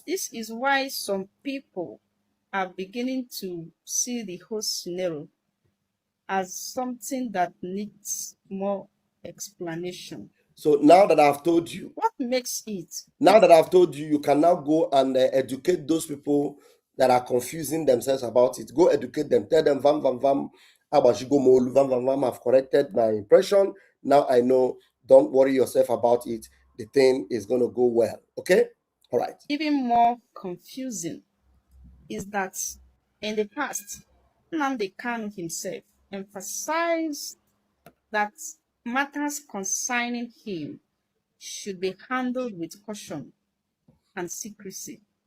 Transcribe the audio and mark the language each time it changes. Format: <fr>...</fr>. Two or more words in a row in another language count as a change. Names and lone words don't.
<en>This is why some people are beginning to see the whole scenario as something that needs more explanation. So now that I've told you, what makes it? Now that I've told you, you can now go and educate those people that are confusing themselves about it. Go educate them. Tell them,</en> <ig>vam, vam, vam, abashigo molu, vam, vam, vam,</ig> <en>I've corrected my impression. Now I know. Don't worry yourself about it. The thing is going to go well. Okay? All right. Even more confusing is that in the past, Nnamdi Kanu himself emphasized that matters concerning him should be handled with caution and secrecy.</en>